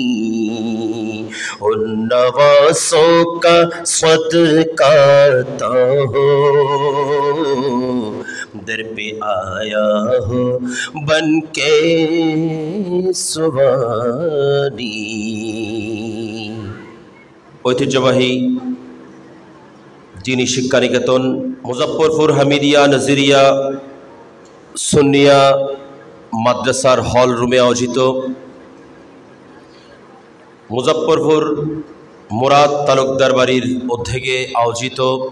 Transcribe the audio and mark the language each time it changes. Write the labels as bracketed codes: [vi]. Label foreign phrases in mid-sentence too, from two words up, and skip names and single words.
[ur] ان نواسوں کا صدقہ ہو، در پہ آیا ہو بن کے سواری. [bn] ঐতিহ্যবাহী دینی শিক্ষা নিকেতন মুজফ্ফরপুর হামিদিয়া নজরিয়া সুন্নিয়া মাদ্রাসার হল রুমে আয়োজিত মুজফ্ফরপুর মুরাদ তালুকদার বাড়ির উদ্যোগে আয়োজিত